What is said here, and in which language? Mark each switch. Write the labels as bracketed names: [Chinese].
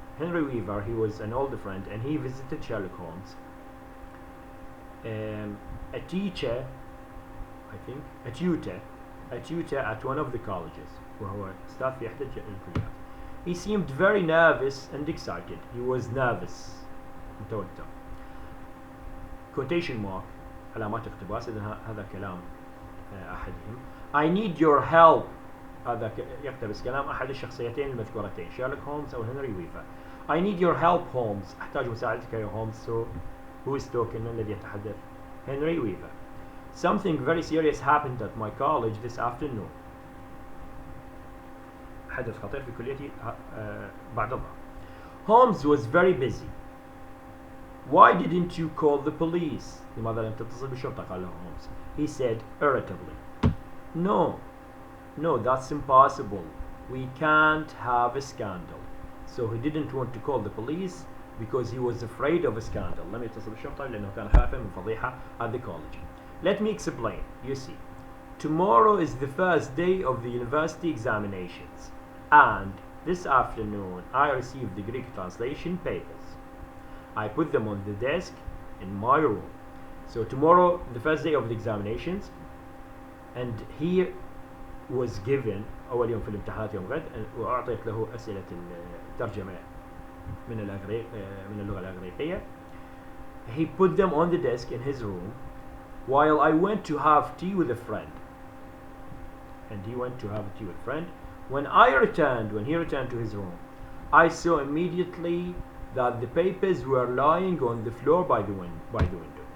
[English] Henry Weaver, he was an old friend and he visited Sherlock Holmes. A teacher, I think, a tutor at one of the colleges [Arabic] وهو أستاذ في إحدى الكليات. [English] He seemed very nervous and excited. He was nervous. متوتر. Quotation mark [Arabic] علامات اقتباس إذا هذا كلام أحدهم. [English] I need your help. [Arabic] هذا يقتبس كلام أحد الشخصيتين المذكورتين شارلوك هولمز أو هنري ويفر. [English] I need your help Holmes. [Arabic] أحتاج مساعدتك يا هولمز. [English] So who is talking [Arabic] الذي يتحدث؟ [English] Henry Weaver. Something very serious happened at my college this afternoon. [Arabic] حدث خطير في كليتي بعد الظهر. [English] Holmes was very busy. Why didn't you call the police? [Arabic] لماذا لم تتصل بالشرطة؟ قال له هولمز. [English] He said irritably. No, that's impossible. We can't have a scandal. So he didn't want to call the police because he was afraid of a scandal. [Arabic] لم يتصل بالشرطة لأنه كان خائفا من فضيحة [English] at the college. Let me explain. You see, tomorrow is the first day of the university examinations, and this afternoon I received the Greek translation papers. I put them on the desk in my room. So tomorrow, the first day of the examinations, and he was given [Arabic] أول يوم في الامتحانات يوم غد وأعطيت له أسئلة الترجمة من اللغة الإغريقية. [English] He put them on the desk in his room while I went to have tea with a friend. And he went to have tea with a friend. When he returned to his room, I saw immediately that the papers were lying on the floor by the window.